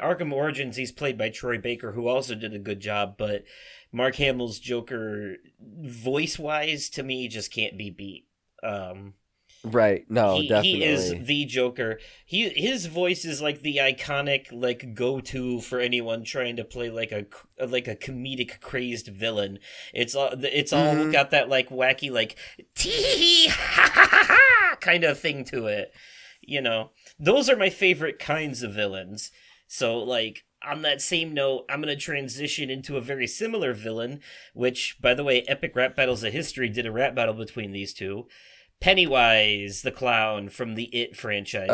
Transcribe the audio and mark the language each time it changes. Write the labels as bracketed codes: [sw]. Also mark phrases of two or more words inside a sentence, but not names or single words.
[en] Arkham Origins, he's played by Troy Baker, who also did a good job, but Mark Hamill's Joker, voice-wise, to me, just can't be beat. Right. No, definitely. He is the Joker. His voice is like the iconic, like, go-to for anyone trying to play like a comedic crazed villain. It's all got that like wacky like tee ha ha ha kind of thing to it. Those are my favorite kinds of villains. So like, on that same note, I'm going to transition into a very similar villain, which, by the way, Epic Rap Battles of History did a rap battle between these two. Pennywise the Clown from the It franchise.